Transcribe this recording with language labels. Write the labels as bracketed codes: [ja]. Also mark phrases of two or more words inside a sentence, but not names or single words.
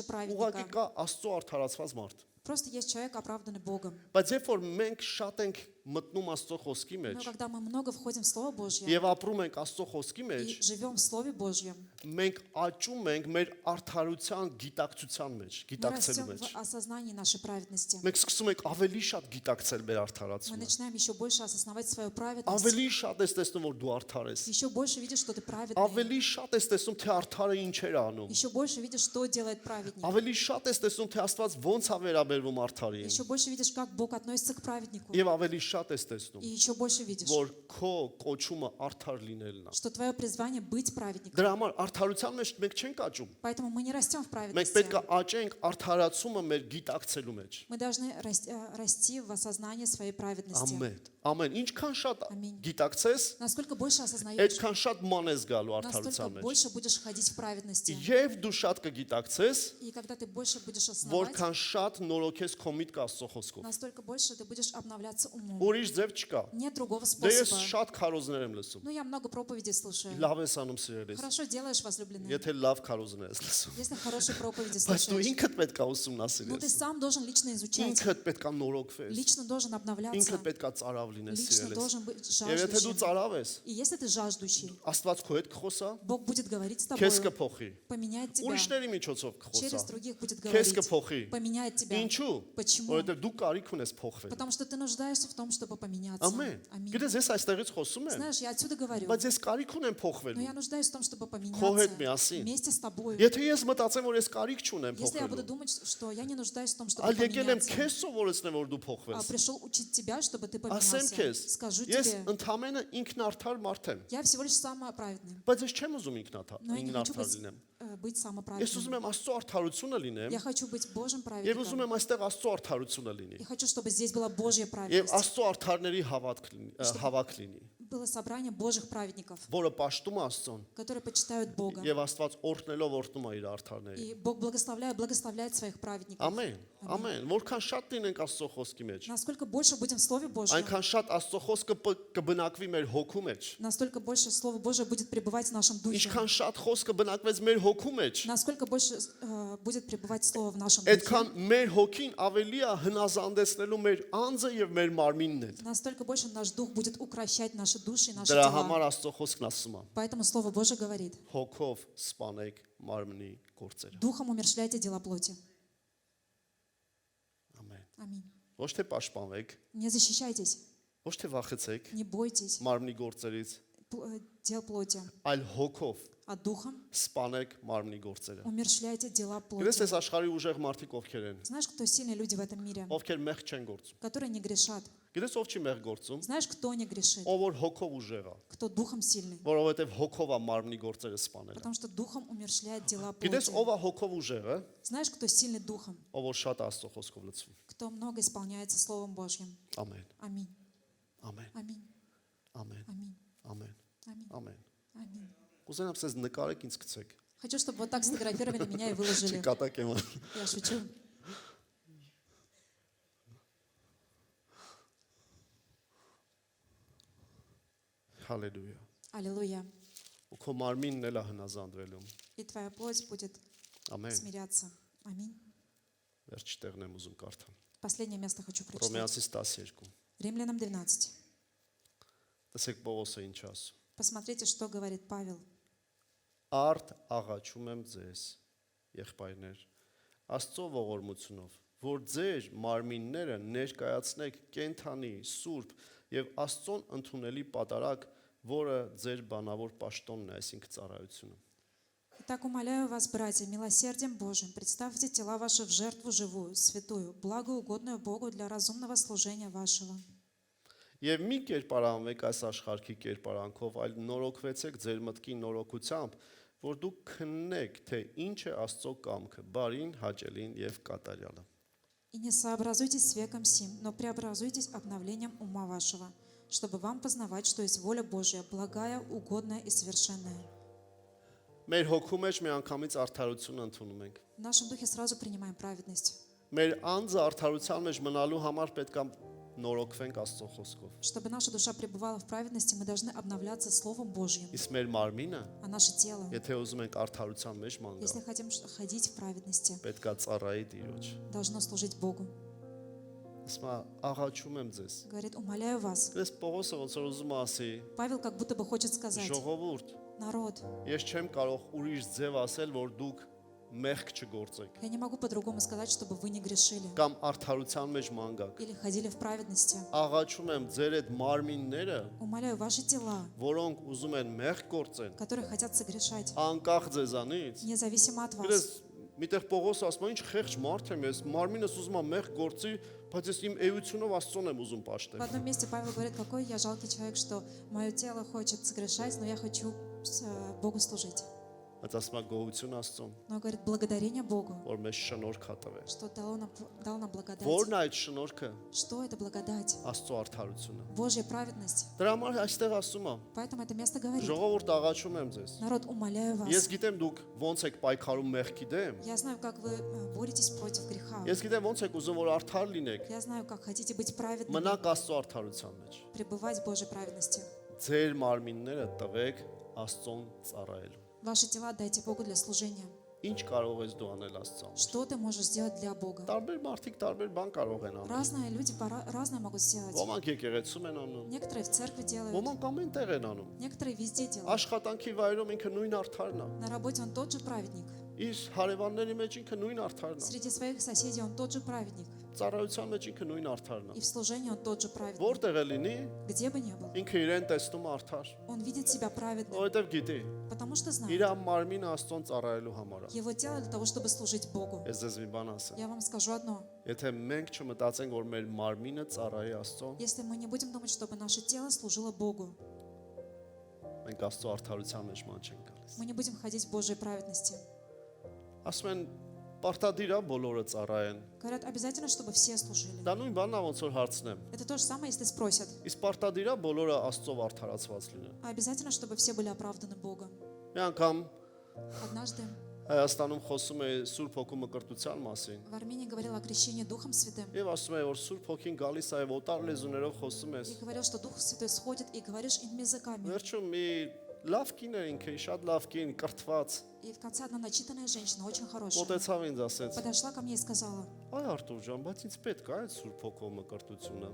[hy] Ուղղակի [ru] праведника. [hy] կա Աստծո արդարացված մարդ։ [ru] Просто есть человек, оправданный Богом. [hy] Բայց երբ որ մենք շատ ենք մտնում Աստծո խոսքի մեջ [ru] Но когда мы много входим в Слово Божье [hy] եւ ապրում ենք Աստծո խոսքի մեջ, [ru] и живем в Слове Божьем, [hy] մենք աճում ենք մեր արդարության գիտակցության մեջ, [ru] мы [hy] գիտակցելու [ru] растем [hy] մեջ։ [ru] в осознании нашей праведности. [hy] Մենք սկսում ենք ավելի շատ գիտակցել մեր [ru] Мы [hy] արդարացումը։ [ru] начинаем еще больше осознавать свою праведность. [hy] Ավելի շատ ես տեսնում, որ դու արդար ես։ [ru] Еще больше видишь, что ты праведный. [hy] Ավելի շատ ես տեսնում, թե արդարը ինչ էր անում։ [ru] Еще больше видишь, что делает праведник. [hy] Ավելի շատ ես տեսնում, թե Աստված ոնց է վերաբերվում վերվում արդարին։ [ru] еще больше видишь, как Бог относится к праведнику. [hy] Եվ ավելի շատ ես տեսնում, [ru] И еще больше видишь, [hy] որ քո կոչումը արդար լինելն է։ [ru] что твое призвание быть праведником. [hy] Դրա համար արդարության մեջ մենք չենք աճում։ [ru] Поэтому мы не растем в [hy] Մենք [ru] праведности. [hy] պետք է աճենք արդարացումը մեր гитակցելու մեջ։ [ru] Мы должны расти в осознании своей праведности. [hy] Ամեն։ Ամեն ինչքան շատ Ամին։ գիտակցես, [ru] Насколько больше осознаешь, [hy] այդքան շատ ման ես գալու [ru] настолько [hy] արդարության մեջ։ [ru] больше будешь ходить в праведности. [hy] Եվ դու շատ կգիտակցես, [ru] И когда ты больше будешь осознавать, [hy] որքան շատ նորոգես քո միտքը Աստծո խոսքով։ [ru] настолько больше ты будешь обновляться умом. [hy] Ուրիշ ձև չկա։ [ru] Нет другого [hy] Դե ես [ru] способа. [hy] շատ քարոզներ եմ լսում։ [ru] Ну, я много проповедей слушаю. [hy] Լավ ես անում սիրելիս։ [ru] Хорошо делаешь, возлюбленный. [hy] Եթե լավ քարոզներ ես լսում։ [ru] Если хорошие проповеди [hy] Բայց դու [ru] слушаешь. [hy] ինքդ պետք է [ru] Но ты [hy] ուսումնասիրես։ [ru] сам должен лично изучать. [hy] Ինքդ պետք է նորոգվես։ [ru] Лично должен обновляться. [hy] Ինքդ պետք է ծարավ լինես [ru] Лично [hy] սիրելիս։ [ru] должен быть [hy] Եվ եթե դու [ru] жаждущим. [hy] ծարավ ես, [ru] И если ты жаждущий, [hy] Աստված քո հետ կխոսա, [ru] Бог будет говорить с [hy] քեզ [ru] тобой, [hy] կփոխի։ [ru] поменяет тебя. [hy] Ուրիշների միջոցով կխոսա։ [ru] Через других будет [hy] Քեզ [ru] говорить, [hy] կփոխի։ [ru] поменяет тебя. [hy] Ինչու՞։ [ru] Почему? [hy] Որովհետև դու կարիք ունես փոխվել։ [ru] Потому что ты нуждаешься в том, чтобы поменяться. [hy] Ամեն։ [ru] Аминь. [hy] Գիտես, ես այստեղից խոսում եմ, [ru] Знаешь, я отсюда говорю, [hy] բայց ես կարիք ունեմ [ru] но [hy] փոխվելու։ [ru] я нуждаюсь в том, чтобы [hy] Քո հետ [ru] поменяться [hy] միասին։ [ru] вместе с тобой. [hy] Եթե ես մտածեմ, որ ես կարիք չունեմ [ru] Если я буду [hy] փոխվելու, [ru] думать, что я не нуждаюсь в том, чтобы [hy] այլ եկել եմ [ru] поменяться, [hy] քեզ սովորեցնեմ, որ դու [ru] а [hy] փոխվես։ [ru] пришел учить тебя, чтобы ты [hy] Ասեմ [ru] поменялся. [hy] քեզ, [ru] Скажу [hy] ես [ru] тебе, [hy] ընդամենը ինքնարդար մարդ եմ, [ru] я всего лишь самоправедный, [hy] բայց ես չեմ ուզում ինքնարդար [ru] но я не хочу [hy] լինեմ։ [ru] быть [hy] Ես [ru] самоправедным. [hy] ուզում եմ Աստծո արդարությունը լինեմ, [ru] Я хочу быть Божьим [hy] եւ ուզում [ru] праведником. [hy] եմ այստեղ Աստծո արդարությունը լինի։ [ru] И хочу, чтобы здесь была Божья [hy] Եվ [ru] праведность. [hy] Աստծո արդարների հավաք լինի, [ru] Было собрание Божьих праведников, [hy] որը պաշտում է Աստծուն, [ru] которые почитают Бога. [hy] եւ Աստված օրհնելով օրհնում է իր արդարներին։ [ru] И Бог благословляет своих праведников. [hy] Ամեն, ամեն, որքան շատ լինենք Աստծո խոսքի մեջ, [ru] Насколько больше будем в Слове Божьем, [hy] այնքան շատ Աստծո խոսքը կբնակվի մեր հոգու մեջ։ [ru] настолько больше Слово Божье будет пребывать в нашем духе. [hy] Ինչքան շատ խոսքը բնակվեց մեր հոգու մեջ, [ru] Насколько больше будет пребывать Слово в нашем [hy] այդքան [ru] духе, [hy] մեր հոգին ավելի է հնազանդեցնելու մեր անձը եւ մեր մարմինն էլ։ [ru] настолько больше наш дух будет укращать наши души и наши [hy] Դրա [ru] тела. [hy] համար Աստծո խոսքն ասում է. [ru] Поэтому Слово Божье говорит, [hy] Հոգով սպանեք մարմնի գործերը։ [ru] духом умерщвляйте дела плоти. [hy] Ամեն։ [ru] Аминь. [hy] Ոչ թե պաշտպանվեք, [ru] Не защищайтесь, [hy] ոչ թե վախեցեք [ru] не бойтесь [hy] մարմնի գործերից, [ru] дел плоти, [hy] այլ հոգով [ru] а духом [hy] սպանեք մարմնի գործերը։ [ru] умерщвляйте дела [hy] Գիտես, [ru] плоти. [hy] այս աշխարհի ուժեղ մարդիկ ովքեր են, [ru] Знаешь, кто сильные люди в этом мире, [hy] ովքեր մեղ չեն գործում։ [ru] которые не грешат? [hy] Գիտես, ով չի մեղ գործում, [ru] Знаешь, кто не грешит? [hy] ով որ հոգով ուժեղ է, [ru] Кто духом сильный? [hy] որովհետև հոգով է մարմնի գործերը սպանել։ [ru] Потому что духом умерщвляет дела [hy] Գիտես, [ru] плоти. [hy] ով է հոգով ուժեղը, [ru] Знаешь, кто сильный духом? [hy] ով որ շատ Աստծո խոսքով լցվում։ [ru] Кто много исполняется Словом Божьим. [hy] Ամեն, [ru] Аминь. [hy] ամեն, [ru] Аминь. [hy] ամեն, [ru] Аминь. [hy] ամեն, [ru] Аминь. [hy] ամեն։ [ru] Аминь. [hy] Կուզենամ ցեզ նկարեք ինձ գցեք։ [ru] Хочу, чтобы вот так сфотографировали меня и выложили. [hy] Չկատակ եմ։ [ru] Я шучу. [hy] Հալելույա։ [ru] Аллилуйя. [hy] Ու քո մարմինն էլ է հնազանդվելու։ [ru] И твоя плоть будет [hy] Ամեն։ [ru] смиряться. Аминь. [hy] Վերջ տեղն եմ ուզում կարդալ։ [ru] Последнее место хочу прочитать. [hy] Հռոմեացիս 12։ [ru] Римлянам 12. [hy] Տեսեք Պողոսը ինչ ասում։ [ru] Посмотрите, что говорит Павел. [hy] Արդ աղաչում եմ ձեզ, եղբայրներ, Աստծո ողորմությունով, որ ձեր մարմինները ներկայացնեք կենթանի, սուրբ եւ Աստծոն ընդունելի պատարագ, որը ձեր բանավոր պաշտոնն է, այսինքն ծառայությունը։ [ru] Итак, умоляю вас, братья, милосердием Божьим, представьте тела ваши в жертву живую, святую, благоугодную Богу для разумного служения вашего. [hy] Եվ մի կերպարանվեք այս աշխարհի կերպարանքով, այլ նորոգվեցեք ձեր մտքի նորոգությամբ, որ դուք քննեք, թե ինչ է Աստծո կամքը, բարին, հաճելին եւ կատարյալը։ [ru] И не сообразуйтесь с веком сим, но преобразуйтесь обновлением ума вашего, чтобы вам познавать, что есть воля Божья, благая, угодная и совершенная. [hy] Մեր հոգու մեջ մի անգամից արդարություն ընդունում ենք։ [ru] В нашем духе сразу принимаем праведность. [hy] Մեր անձը արդարության մեջ մնալու համար պետք է նորոգվենք Աստծո խոսքով։ [ru] Чтобы наша душа пребывала в праведности, мы должны обновляться Словом Божьим. [hy] Իսկ մեր մարմինը, [ru] А наше тело, [hy] եթե уզում ենք արդարության մեջ ման [ru] если [hy] գալ, [ru] хотим ходить в праведности, [hy] պետք է ծառայի Տիրոջ։ [ru] должно служить Богу. [hy] Ասма աղաչում եմ ձեզ։ [ru] Говорит, умоляю вас. [hy] Ես Պողոսը ոնց որ ուզում եմ ասի, [ru] Павел как будто бы хочет сказать, [hy] ժողովուրդ, [ru] народ, [hy] ես չեմ կարող ուրիշ ձև ասել, որ դուք մեղք չգործեք [ru] я не могу по-другому сказать, чтобы вы не грешили [hy] կամ արդարության մեջ ման գաք։ [ru] или ходили в праведности. [hy] Աղաչում եմ ձեր այդ մարմինները, [ru] Умоляю ваши тела, [hy] որոնք ուզում են մեղք գործեն, [ru] которые хотят согрешать, [hy] անկախ ձեզանից, [ru] независимо от [hy] Գիտես, [ru] вас. [hy] Միտեղ Պողոսը ասում է, ինչ խեղճ մարդ եմ ես, մարմինս ուզում եմ մեղ գործի, բայց ես իմ էությունով Աստծուն եմ ուզում [ru] В [hy] պաշտել։ [ru] одном месте Павел говорит, какой я жалкий человек, что мое тело хочет согрешать, но я хочу Богу служить. [hy] Բայց ասում է գոհություն Աստծուն, [ru] Но говорит, благодарение Богу, [hy] որ մեզ շնորհք ա տվել։ [ru] что дал нам благодать. [hy] Որն է այդ շնորհքը? [ru] Что это благодать? [hy] Աստծո արդարությունը։ [ru] Божья праведность. [hy] Դրա համար այստեղ ասում է, [ru] Поэтому это место говорит, [hy] ժողովուրդ աղաչում եմ ձեզ։ [ru] народ, умоляю вас. [hy] Ես գիտեմ դուք ոնց եք պայքարում մեղքի դեմ։ [ru] Я знаю, как вы боретесь против греха. [hy] Ես գիտեմ ոնց եք ուզում որ արդար լինեք։ [ru] Я знаю, как хотите быть праведными, [hy] Մնաք Աստծո արդարության մեջ։ [ru] пребывать в Божьей праведности. [hy] Ձեր մարմինները տվեք Աստծուն ծառայելու։ [ru] Ваши тела дайте Богу для служения. [hy] Ինչ կարող ես дու անել Աստծուն։ [ru] Что ты можешь сделать для Бога? [hy] Տարբեր մարդիկ տարբեր бан կարող են անել։ [ru] Разные люди разное могут сделать. [hy] Ոմանք եկեղեցում են անում, [ru] Некоторые в церкви делают, [hy] ոմանք ամեն տեղ են անում։ [ru] некоторые везде делают. [hy] Աշխատանքի վայրում ինքը նույն արդարն է։ [ru] На работе он тот же праведник. [hy] Իր հարևանների մեջ ինքը նույն արդարն է։ [ru] Среди своих соседей он тот же праведник. [hy] Ծառայության մեջ ինքը նույն արդարն [ru] И [hy] է։ [ru] в служении он тот же праведник. [hy] Որտեղ է լինի, [ru] Где бы ни был, [hy] ինքը իրեն տեսնում է արդար, [ru] он видит себя праведным, [hy] որովհետև գիտի, [ru] потому что [hy] իր [ru] знает, [hy] մարմինը Աստծուն ծառայելու համար է։ [ru] его тело для того, чтобы служить Богу. [hy] Ես ձեզ մի բան ասեմ։ [ru] Я вам скажу одно. [hy] Եթե մենք չմտածենք, որ մեր մարմինը ծառայի Աստծուն, [ru] Если мы не будем думать, чтобы наше тело служило Богу, [hy] մենք Աստծո արդարության մեջ ման չենք գալիս։ [ru] мы не будем ходить в Божьей праведности. [hy] Ասում են, պարտադիր է բոլորը ծառայեն։ [ru] Говорят, обязательно, чтобы все служили. [hy] Դա նույն բանն է, ոնց որ հարցնեմ։ [ru] Это то же самое, если спросят. [hy] Իսկ պարտադիր է բոլորը Աստծով արդարացված լինեն։ [ru] А обязательно, чтобы все были оправданы Богом. [hy] Մի անգամ [ru] Однажды [hy] Հայաստանում խոսում է Սուրբ Հոգու մկրտության մասին։ [ru] в Армении говорил о крещении Духом Святым. [hy] Եվ ասում է, որ Սուրբ Հոգին гալիս է եւ օտար լեզուներով խոսում ես։ [ru] И говорил, что Дух Святой сходит и говоришь иными языками. [hy] Վերջում մի լավ կին է ինքը, շատ лав կին, կրթված։ [ru] И в конце одна начитанная женщина, очень хорошая, [hy] Մոտեցավ ինձ ասեց. [ru] подошла ко мне и сказала, [hy] Այ Արտուր ջան, բայց ինձ պետք է այդ Սուրբ Հոգու մկրտությունը։